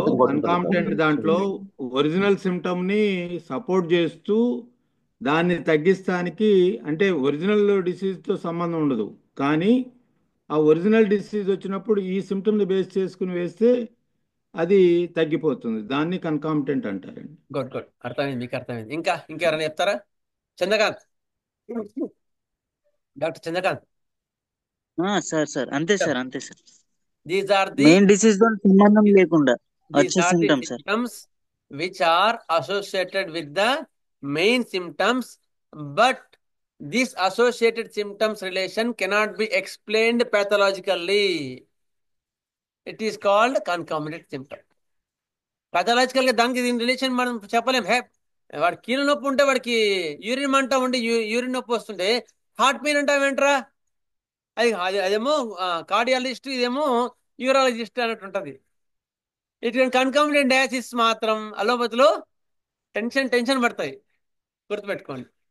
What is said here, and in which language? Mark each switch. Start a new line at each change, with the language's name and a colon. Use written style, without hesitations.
Telugu: కన్కామిటెంట్ దాంట్లో original symptom ని support చేస్తూ దాన్ని తగ్గిస్తానికి, అంటే ఒరిజినల్ డిసీజ్ తో సంబంధం ఉండదు, కానీ ఆ ఒరిజినల్ డిసీజ్ వచ్చినప్పుడు ఈ సిమ్టమ్ ని బేస్ చేసుకుని వేస్తే అది తగ్గిపోతుంది. దాన్ని కన్కామిటెంట్ అంటారండి. గుడ్, అర్థమైంది, మీకు అర్థమైంది. ఇంకెవరైనా చెప్తారా? చంద్రకాంత్, డాక్టర్ చంద్రకాంత్. సార్ అంతే sir.
English: these are the
Telugu: main disease తో సంబంధం లేకుండా వచ్చే symptoms sir.
English: symptoms which are associated with the main symptoms, but this associated symptoms relation cannot be explained pathologically. It is called concomitant symptom.
Telugu: Pathological గా దానికి దీని relation మనం చెప్పలేం. వాడి కీళ్ళ నొప్పి ఉంటే వాడికి యూరిన్ మంట ఉండి యూరిన్ నొప్పి వస్తుంటే హార్ట్ పెయిన్ అంటావేంట్రా? అదేమో కార్డియాలజిస్ట్, ఇదేమో యూరాలజిస్ట్ అన్నట్టు ఉంటుంది. ఇటువంటి కన్కామిటెంట్ డయాసిస్ మాత్రం అలోపతిలో టెన్షన్ పడతాయి, గుర్తుపెట్టుకోండి.